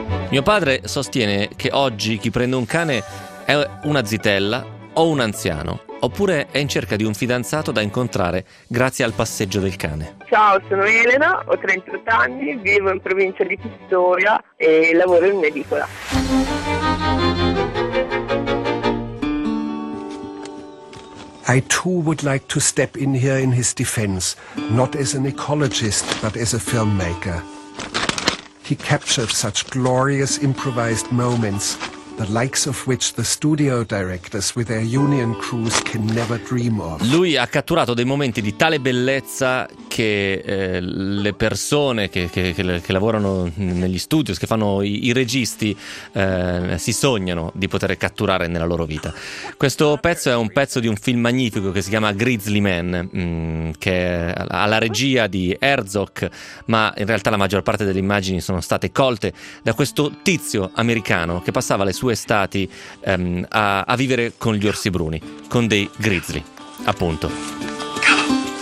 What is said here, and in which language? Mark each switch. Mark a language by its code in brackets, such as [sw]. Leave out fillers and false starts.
[it] Mio padre sostiene che oggi chi prende un cane è una zitella o un anziano, oppure è in cerca di un fidanzato da incontrare grazie al passeggio del cane. Ciao, sono Elena, ho 38 anni, vivo in provincia di Pistoia e lavoro in edicola. [en] I too would like to step in here in his defense, not as an ecologist, but as a filmmaker. He captured such glorious improvised moments, the likes of which the studio directors with their union crews can never dream of. [it] Lui ha catturato dei momenti di tale bellezza che le persone che lavorano negli studios, che fanno i registi, si sognano di poter catturare nella loro vita. Questo pezzo è un pezzo di un film magnifico che si chiama Grizzly Man, che ha la regia di Herzog, ma in realtà la maggior parte delle immagini sono state colte da questo tizio americano che passava le sue estati a vivere con gli orsi bruni, con dei grizzly, appunto.